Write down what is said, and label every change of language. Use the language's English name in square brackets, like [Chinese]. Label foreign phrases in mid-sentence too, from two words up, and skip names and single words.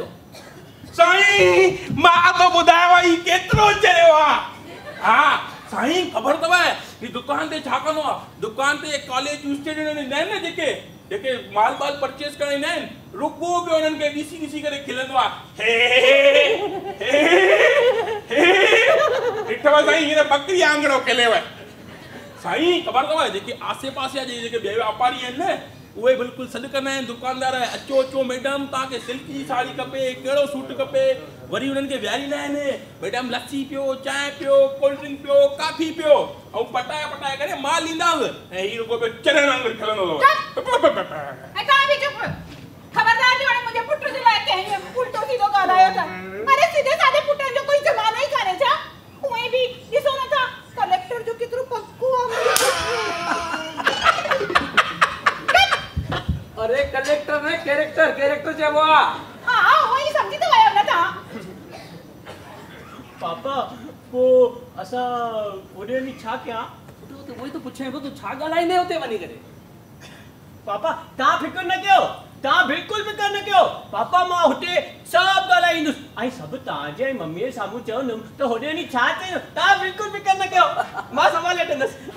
[Sindhi] साईं मां तो ॿुधायो ई केतिरो चरियो आहे हा साईं ख़बर अथव ही दुकान ते छा कंदो आहे दुकान ते [English] college student [Sindhi] ईंदा आहिनि न जेके माल परचेस करण ईंदा आहिनि रुॻो बि उन्हनि खे ॾिसी करे खिलंदो आहे ॾिठव साईं हींअर बकरी आंगड़ो खिलेव साईं ख़बर अथव जेके आसे पासे जा जेके ॿिया वापारी आहिनि न उहे बिल्कुलु सॾु कंदा आहिनि दुकानदार अचो मैडम तव्हांखे सिल्क जी साड़ी खपे कहिड़ो सूट खपे वरी उन्हनि खे विहारींदा आहिनि मैडम लस्सी पियो चांहि पियो [English] cold drink [Sindhi] पियो कॉफी पियो ऐं पटाए करे माल ॾींदा ऐं हीउ रुॻो पियो चरण वांगुरु खिलंदो ऐं तव्हां बि चुप ख़बरदार जो हाणे मुंहिंजे पुट जे लाइ कंहिं उल्टो सीधो ॻाल्हायो था अरे सीधे साधे पुटनि जो कोई ज़मानो ई कान्हे छा उहे बि ॾिसो नथा कलेक्टर जो केतिरो पक्को अरे कलेक्टर ने कैरेक्टर चइबो आहे हा उहो ई सम्झी त वियो न तव्हां पापा पोइ असां होॾे वञी छा कयां उहो ई त पुछे पियो तूं छा ॻाल्हाईंदे हुते वञी करे पापा तव्हां फिकर न कयो तव्हां बिल्कुलु फिकर न कयो पापा मां हुते सभु ॻाल्हाईंदुसि ऐं सभु तव्हांजे ऐं मम्मीअ जे साम्हूं चवंदुमि त होॾे वञी छा चयो तव्हां बिल्कुलु फिकर न कयो मां संभाले वठंदुसि